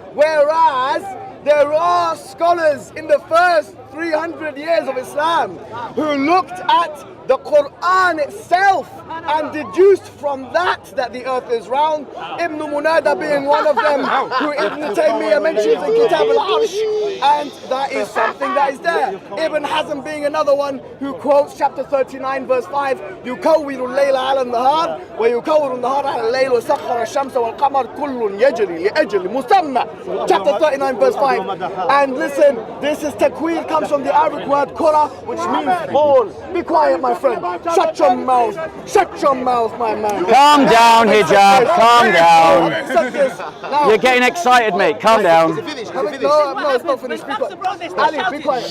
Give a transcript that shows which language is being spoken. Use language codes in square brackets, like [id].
[en] Whereas there are scholars in the first 300 years of Islam who looked at the Quran itself and deduced from that the earth is round. Ibn Munada being one of them, who Ibn Taymiyyah mentions in Kitab al-Arsh, and that is something that is there. Ibn Hazm being another one who quotes chapter 39 verse 5, [ar] يُكَوِّرُ اللَّيْلَ عَلَى النَّهَارِ وَيُكَوِّرُ النَّهَارَ عَلى اللَّيْلِ وَسَخَّرَ الشَّمْسَ وَالْقَمَرَ كُلٌّ يَجْرِي لِأَجْلِ مُسَمَّى. [en] Chapter 39 verse 5. And listen, this is takwir, comes from the Arabic word kura, which means ball. Be quiet, my friend. Shut your mouth. Shut your mouth, my man. Calm down, Hijab. Calm down. Accept this. Now, You're getting excited, mate. Calm down. no, it's not finished. Be quiet. Ali, be quiet.